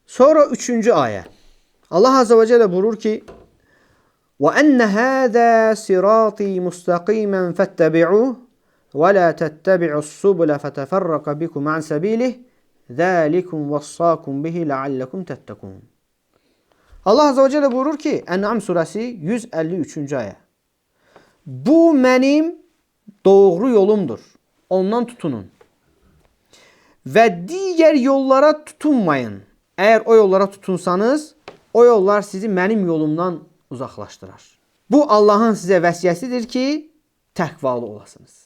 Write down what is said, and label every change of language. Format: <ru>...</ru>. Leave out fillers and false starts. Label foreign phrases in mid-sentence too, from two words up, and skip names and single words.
<az>Sonra 3-cü ayə. Allah</az> <ar>عز وجل</ar> <az>buyurur ki:</az> <ar>وَأَنَّ هَذَا صِرَاطِي مُسْتَقِيمًا فَاتَّبِعُوهُ وَلَا تَتَّبِعُوا السُّبُلَ فَتَفَرَّقَ بِكُمْ عَنْ سَبِيلِهِ ذَٰلِكُمْ وَصَّاكُمْ بِهِ لَعَلَّكُمْ تَتَّقُونَ.</ar> <az>Allah</az> <ar>عز وجل</ar> <az>buyurur ki, En'am suresi 153. ayə. Bu mənim doğru yolumdur. Ondan tutunun. Və digər yollara tutunmayın. Eğer o yollara tutunsanız, o yollar sizi mənim yolumdan uzaqlaşdırar. Bu Allah'ın sizə vəsiyyətidir ki, təqvalı olasınız.</az>